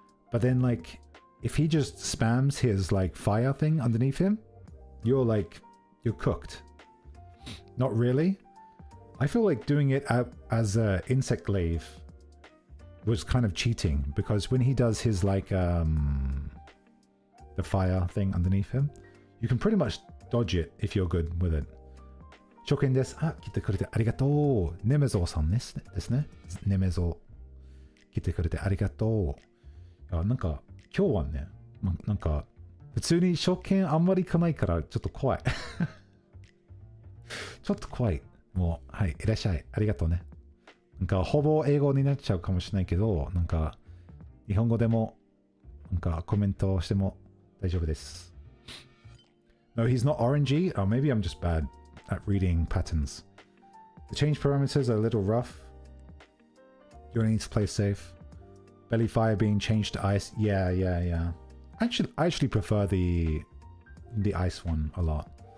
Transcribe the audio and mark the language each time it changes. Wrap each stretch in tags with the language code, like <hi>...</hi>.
<en>But then like if he just spams his like fire thing underneath him, you're cooked. Not really. I feel like doing it as a insect glaive was kind of cheating because when he does his like the fire thing underneath him, you can pretty much dodge it if you're good with it.</en> <ja>初見です。あ、来てくれてありがとう。ネメゾーさんですね。ネメゾー。来てくれてありがとう。なんか、今日はね、なんか、普通に初見あんまり行かないからちょっと怖い。ちょっと怖い。もう、はい、いらっしゃい。ありがとうね。なんか、ほぼ英語になっちゃうかもしれないけど、なんか、日本語でも、なんか、コメントしても大丈夫です。</ja> <en>No, he's not RNG. Oh, maybe I'm just bad at reading patterns. The change parameters are a little rough. You need to play safe. Belly fire being changed to ice. Yeah. I actually prefer the ice one a lot.</en>